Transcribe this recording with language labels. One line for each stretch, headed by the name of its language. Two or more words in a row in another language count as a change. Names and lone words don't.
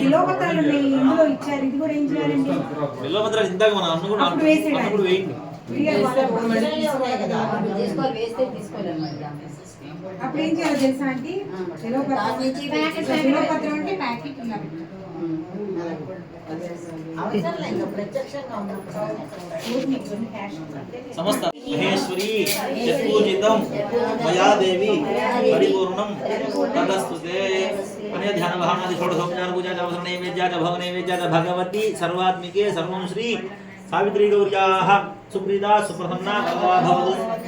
Telugu: బిలోపత్రాలు ఇందులో ఇచ్చారు ఇది కూడా ఏం చేయాలండి బిలోపత్రాలు ఇందాక మనం అన్ను కూడా వేయండి అప్పుడు ఏం చేయాలో తెలుసా అంటే బిలోపత్రం అంటే ప్యాకెట్ ఇలా
Sanskrit: समस्त महेश्वरी यत्पूजितं मया देवी परिपूर्णं तदस्तुते अने ध्यान भावनादि षोडशोपचार पूजा च अवसर नैवेद्या च भोग नैवेद्या च भगवती सर्वात्मिके सर्वं श्री सावित्री गौर्याः सुप्रीता सुप्रसन्ना वरदा भवतु।